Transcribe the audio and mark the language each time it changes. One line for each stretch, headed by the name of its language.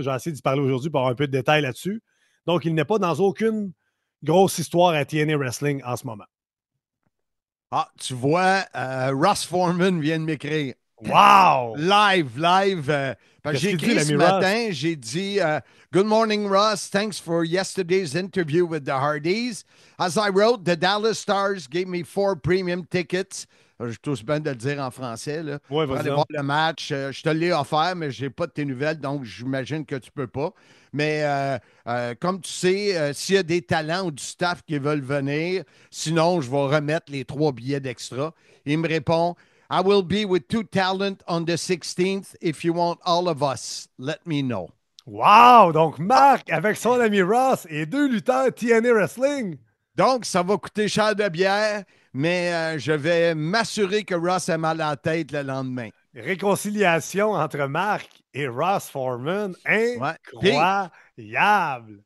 French: J'ai essayé d'y parler aujourd'hui pour avoir un peu de détails là-dessus. Donc, il n'est pas dans aucune grosse histoire à TNA Wrestling en ce moment. Ah, tu vois, Ross Foreman vient de m'écrire. Wow!
English: Live.
French: J'ai écrit ce matin, j'ai dit
English: Good morning, Ross. Thanks for yesterday's interview with the Hardys. As I wrote, the Dallas Stars gave me 4 premium tickets.
French: Je touche bien de le dire en français. Là, pour aller voir le match. Je te l'ai offert, mais je n'ai pas de tes nouvelles, donc j'imagine que tu ne peux pas. Mais comme tu sais, s'il y a des talents ou du staff qui veulent venir, sinon, je vais remettre les 3 billets d'extra. Il me répond
English: I will be with 2 talent on the 16th. If you want all of us, let me know. Wow!
French: Donc, Marc, avec son ami Ross et 2 lutteurs TNA Wrestling. Donc, ça va coûter cher de bière, mais je vais m'assurer que Ross a mal à la tête le lendemain. Réconciliation entre Marc et Ross Foreman. Ouais. Incroyable!